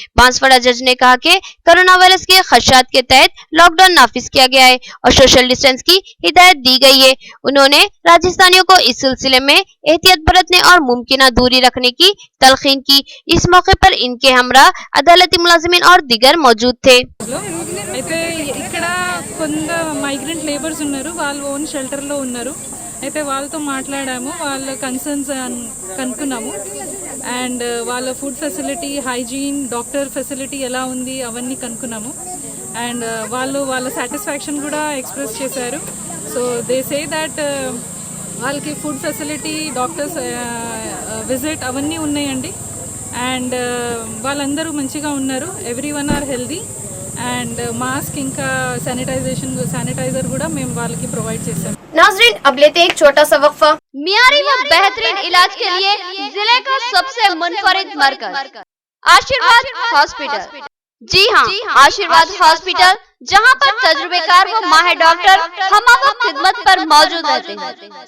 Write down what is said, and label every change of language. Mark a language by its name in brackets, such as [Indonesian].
[Hindi] बांसवाड़ा जज ने कहा कि कोरोना वायरस के खदशात के तहत लॉकडाउन नाफिज किया गया है और सोशल डिस्टेंस की हिदायत दी गई है। उन्होंने राजस्थानियों को इस सिलसिले में एहतियात बरतने और मुमकिन दूरी रखने की तलखीन की। इस मौके पर इनके हमरा अदालती मुलाजिमीन और दिगर मौजूद थे। [Telugu] అయితే ఇక్కడ కొంత మైగ్రెంట్ లేబర్స్ ఉన్నారు, వాళ్ళు ఓన్ షెల్టర్లో ఉన్నారు. అయితే వాళ్ళతో మాట్లాడాము, వాళ్ళ కన్సర్న్స్ కనుక్కున్నాము అండ్ వాళ్ళ food facility, hygiene, doctor facility ఎలా ఉంది అవన్నీ కనుక్కున్నాము అండ్ వాళ్ళ సాటిస్ఫాక్షన్ కూడా ఎక్స్ప్రెస్ చేశారు. [English] so they say that [Telugu] వాళ్ళకి ఫుడ్ ఫెసిలిటీ, డాక్టర్స్ విజిట్ అవన్నీ ఉన్నాయండి. అండ్ వాళ్ళందరూ మంచిగా ఉన్నారు. [English] Everyone are healthy. [Telugu] And mask ఇంకా శానిటైజర్ కూడా మేము వాళ్ళకి ప్రొవైడ్ చేసాం. [Hindi] नाजरीन, अब लेते हैं एक छोटा सा वक्फा। मियारी व बेहतरीन इलाज के लिए जिले का सबसे मुनफरिद मरकज आशीर्वाद हॉस्पिटल। जी हाँ, आशीर्वाद हॉस्पिटल, जहाँ पर तजुर्बेकार व माहिर डॉक्टर हमवक्त खिदमत पर मौजूद रहते हैं।